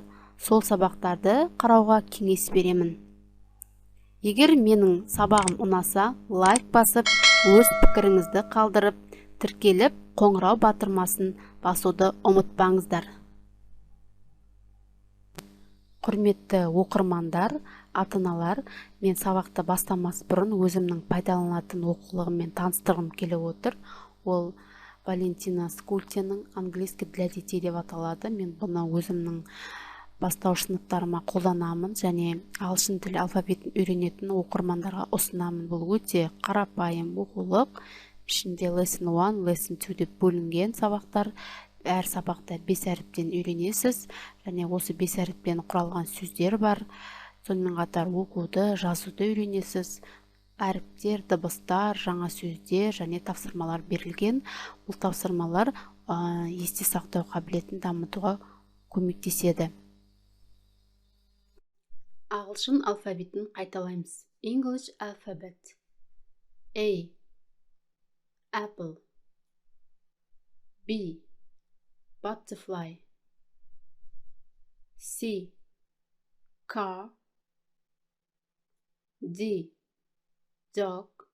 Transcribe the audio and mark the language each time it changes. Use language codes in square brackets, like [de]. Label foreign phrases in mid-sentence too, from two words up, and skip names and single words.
[kk] Сол сабақтарды қарауға кеңес беремін. Егер менің сабағым ұнаса, лайк басып, өз пікіріңізді қалдырып, тіркеліп, қоңырау батырмасын басуды ұмытпаңыздар. Құрметті оқырмандар, ата-аналар, мен сабақты бастамас бұрын өзімнің пайдаланатын оқулығыммен таныстырғым келіп отыр. Ол Валентина Скультенің «Английский для детей» деп аталады. Мен бұны өзімнің бастауыш сыныптарыма қолданамын және ағылшын тілі алфавитін үйренетін оқырмандарға ұсынамын. Бұл өте қарапайым оқулық. Ішінде [en] lesson 1, lesson 2 [kk] деп бөлінген сабақтар. Әр сабақта 5 әріптен үйренесіз, және осы 5 әріптен құралған сөздер бар. Сонымен қатар оқуды, жазуды үйренесіз. Әріптер, дыбыстар, жаңа сөздер және тапсырмалар берілген. Бұл тапсырмалар есте сақтау қабілетін дамытуға көмектеседі. Ағылшын алфавитін қайталаймыз. [en] English alphabet. A. Apple. B. Butterfly. C. Car. D. Dog.